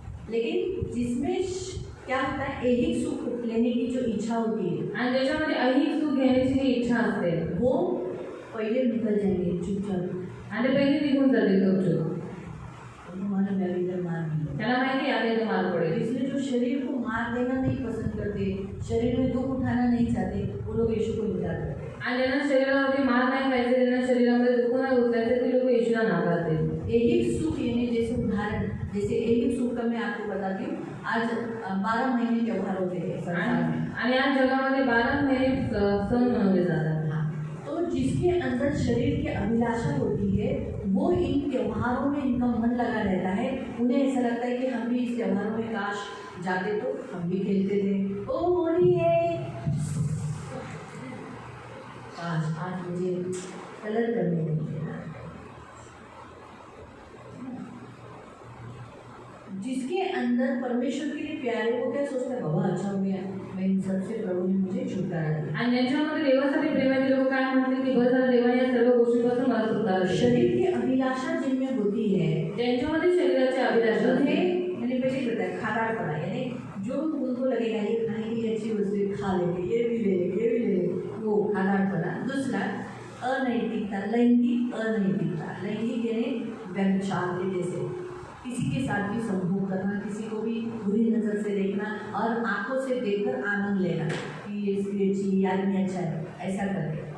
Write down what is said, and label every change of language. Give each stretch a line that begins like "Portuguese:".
Hindi: लेकिन जिसमें क्या होता है, ऐहिक सुख लेने की जो इच्छा होती है
Marathi: आणि ज्याच्यामध्ये ऐहिक सुख घेण्याची जी इच्छा असते
Hindi: वो पहले निकल जाएंगे चुपचाप.
Marathi: आणि ते पहिले निघून जाते गपचूप.
Hindi: हमारा मैं भी इधर मार नहीं.
Marathi: त्याला माहिती आहे आता इथे मार पडेल.
Hindi: इसलिए जो शरीर को मार देना नहीं पसंद करते, शरीर में दुख उठाना नहीं चाहते, वो लोग यीशु को इनकार करते.
Marathi: आणि ज्यांना शरीरावरती मार नाही पाहिजे, ज्यांना शरीरामध्ये दुःख नाही उचलायचं, ते लोक येशूला नाकारते.
Hindi: ऐहिक सुख यानी जैसे उदाहरण, जैसे ऐहिक सुख का मैं आपको बताती हूँ. आज 12 महीने त्योहार होते हैं संसार में.
Marathi: आणि आज जगामध्ये 12 महिने सण मनवले जातात.
Hindi: तो जिसके अंदर शरीर की अभिलाषा होती है वो इन त्योहारों में इनका मन लगा रहता है. उन्हें ऐसा लगता है कि हम भी इस त्योहारों में काश जाते तो हम भी खेलते थे. ओ होली है, काश आज मुझे कलर करने नहीं देना. जिसके अंदर परमेश्वर के लिए प्यार है वो क्या सोचता है, बाबा अच्छा हो गया, मैं इन सबसे प्रभु ने मुझे छुटकारा दिया.
Marathi: आणि ज्यांच्यामध्ये देवासाठी प्रेम आहे ते लोक काय म्हणतात की बस झालं, देवाने या सर्व गोष्टींपासून मला सुटका दिली.
Hindi: शरीर की अभिलाषा जिनमें होती है,
Marathi: त्यांच्यामध्ये शरीराची अभिलाषा असते.
Hindi: मैंने पहले बताया खादाड़पना यानी जो उनको लगेगा ये खाने की अच्छी वस्तु खा लेंगे, ये भी ले लेंगे, ये भी ले लेंगे, वो खादाड़पना. दूसरा अनैतिकता, लैंगिक अनैतिकता. लैंगिक यानी व्यभिचार के जैसे किसी के साथ भी संभोग करना, किसी को भी बुरी नज़र से देखना और आंखों से देखकर आनंद लेना कि ये अच्छी आदमी अच्छा है, ऐसा करके.